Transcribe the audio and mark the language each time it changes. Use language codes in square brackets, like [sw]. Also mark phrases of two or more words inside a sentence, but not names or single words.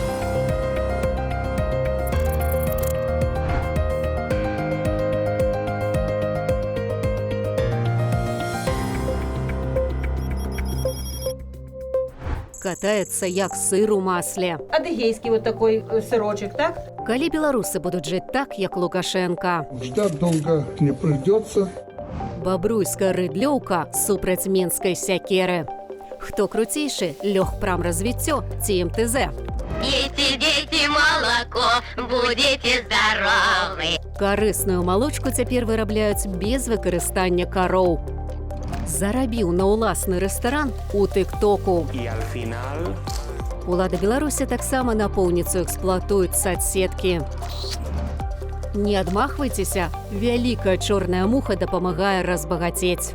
[be] Катаецца як сыр у масле. [ru] Адыгейский вот такой сырочек, так? [be] Калі беларусы будуць жыць так, як Лукашенко. [ru] Ждать долго не придется. [be] Бабруйская рыдлёўка супраць менскай сякеры. Хто круцейшы, лёгпрамразвіццё ці МТЗ? [ru] Пейте, дети, молоко, будете здоровы. [be] Карысную малочку цяпер вырабляюць без выкарыстання кароў. Зарабіў на ўласны рэстаран у тык-току. [es] И al final... [be] Улада Беларусі таксама напоўніцу эксплуатуюць садсеткі. Не адмахвайцеся, вялікая чорная муха дапамагае разбагацець.